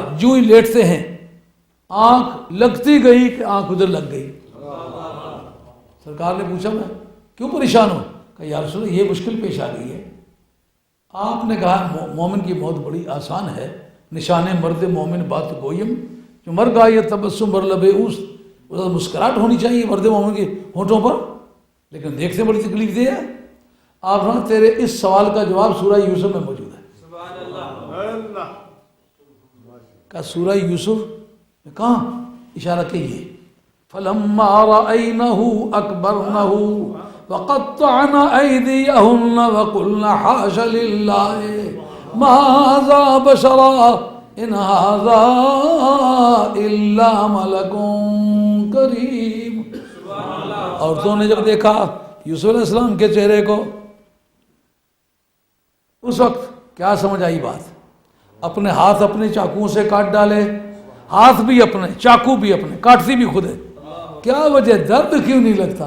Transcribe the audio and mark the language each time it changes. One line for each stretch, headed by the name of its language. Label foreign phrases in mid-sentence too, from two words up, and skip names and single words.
Urdu: جو ہی لیٹتے ہیں آنکھ لگتی گئی کہ آنکھ ادھر لگ گئی. سرکار نے پوچھا میں کیوں پریشان ہوں؟ کہ
Arabic: یا رسول اللہ
Urdu: یہ مشکل پیش آ گئی ہے. آپ نے کہا مومن کی موت بڑی آسان ہے.
Persian: نشان مرد مومن بات گویم، جو مر گا یہ تبسم بر لب اوست،
Urdu: مسکراہٹ ہونی چاہیے مرد مومن کے ہونٹوں پر، لیکن دیکھتے بڑی تکلیف دے ہے. آپ نے تیرے اس سوال کا جواب سورہ یوسف میں موجود ہے. کہ سورہ یوسف میں کہاں اشارہ کیے؟
Arabic: فَلَمَّا رَأَيْنَهُ أَكْبَرْنَهُ وَقَطَّعْنَ أَيْدِيَهُنَّ وَقُلْنَ حَاشَ لِلَّهِ مَا هَذَا بَشَرًا إِنْ هَذَا إِلَّا مَلَكٌ كَرِيمٌ.
Urdu: عورتوں نے جب دیکھا یوسف
Arabic: علیہ السلام
Urdu: کے چہرے کو اس وقت کیا سمجھ آئی بات؟ اپنے ہاتھ اپنے چاقوؤں سے کاٹ ڈالے، ہاتھ بھی اپنے، چاقو بھی اپنے، کاٹتی بھی خود ہے. کیا وجہ؟ درد کیوں نہیں لگتا؟